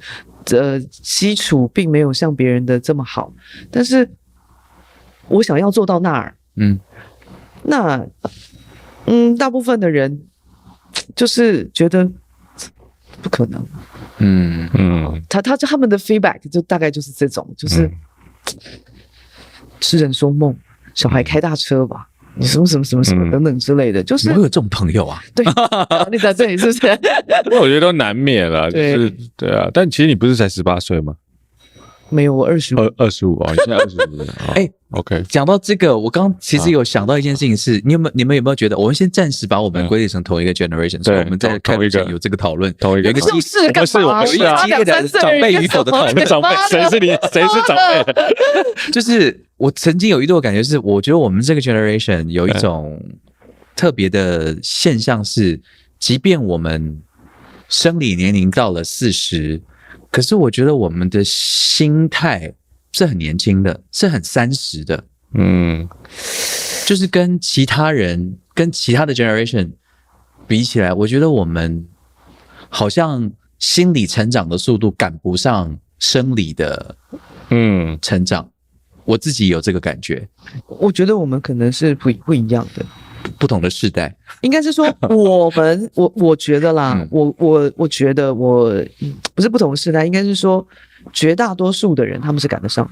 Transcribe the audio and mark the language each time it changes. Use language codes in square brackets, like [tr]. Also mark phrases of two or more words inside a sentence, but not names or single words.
[zh] 基礎並沒有像別人的這麼好，但是我想要做到那兒，大部分的人就是覺得不可能，他們的 feedback 就大概就是這種，就是痴人說夢，小孩開大車吧。你什麼等等之類的，就是我有這種朋友啊。對，你在這裡是不是？我覺得都難免了，就是對啊。但其實你不是才18歲嗎？沒有，我25。 25你現在25。OK。講到這個，我剛其實有想到一件事情是，你們有沒有覺得，我們先暫時把我們歸類成同一個 generation，所以我們在開之前有這個討論，同一個就是幹嘛？有一個激烈的長輩與否的討論。長輩誰是長輩？就是我曾經有一度的感覺是，我覺得我們這個 generation 有一種特別的現象是，即便我們生理年齡到了40，可是我覺得我們的心態是很年輕的，是很30的，就是跟其他人、跟其他的 generation 比起來，我覺得我們好像心理成長的速度趕不上生理的成長。我自己有這個感覺。我覺得我們可能是不一樣的，不同的世代。應該是說我覺得啦，我覺得我不是不同的世代，應該是說絕大多數的人他們是趕得上的。